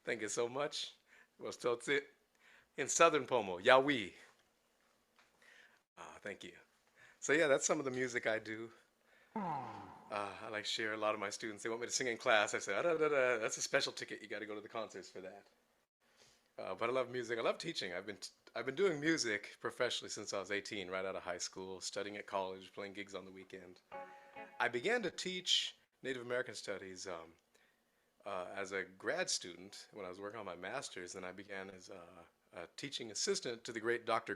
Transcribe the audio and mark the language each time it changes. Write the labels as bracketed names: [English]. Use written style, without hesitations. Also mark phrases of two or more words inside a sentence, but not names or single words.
[English] so much. Well, so it's it in Southern Pomo, Yawi. Thank you. So yeah, that's some of the music I do. I like to share a lot of my students. They want me to sing in class. I say, "Ah, da, da, da. That's a special ticket. You got to go to the concerts for that." But I love music. I love teaching. I've been doing music professionally since I was 18, right out of high school, studying at college, playing gigs on the weekend. I began to teach Native American studies as a grad student when I was working on my master's, and I began as a teaching assistant to the great Dr.